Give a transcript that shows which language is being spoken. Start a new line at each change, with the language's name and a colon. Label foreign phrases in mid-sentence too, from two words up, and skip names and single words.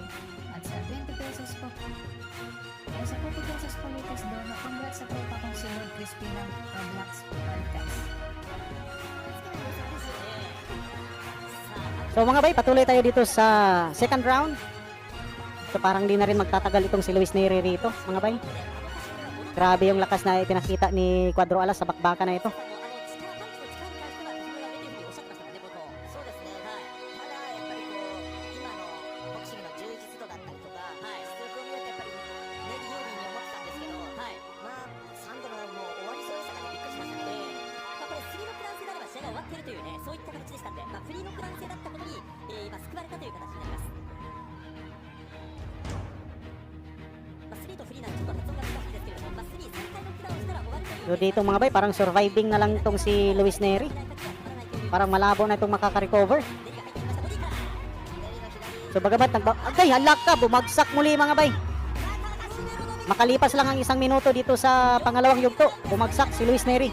Filipino: At sa 20 pesos po, ay sa 40 pesos po latest doon, congrats sa tropa kong si Lord Crispy ng Roblox Podcast. So mga bay, patuloy tayo dito sa
English: second round.
Filipino: So parang di na rin magtatagal itong si Luis Neri rito, mga bay. Grabe yung lakas na ipinakita ni Cuadro Alas sa bakbakan na ito.
Japanese: そうですね、はい。ただやっぱりこう今のボクシングの充実度だったりとか、はい、実力を見るとやっぱりネギ有利に思ってたんですけど、はい、まあ3度のもう終わりそうでしたからびっくりしましたね。まあこれフリーのプラン制であれば試合が終わっているというね、そういった形でしたんで、まあフリーのプラン制だったことに、今救われたという形になります。まあ3とフリーなんでちょっと発音が難しいですけれども、まあ3、3回のプランをしたら終わるという。
Filipino: So dito mga bay, parang surviving na lang itong si Luis Neri. Parang malabo na itong makaka-recover. So bagamat agay, halak ka, bumagsak muli mga bay. Makalipas lang ang 1 minuto dito sa pangalawang yugto, bumagsak si Luis Neri.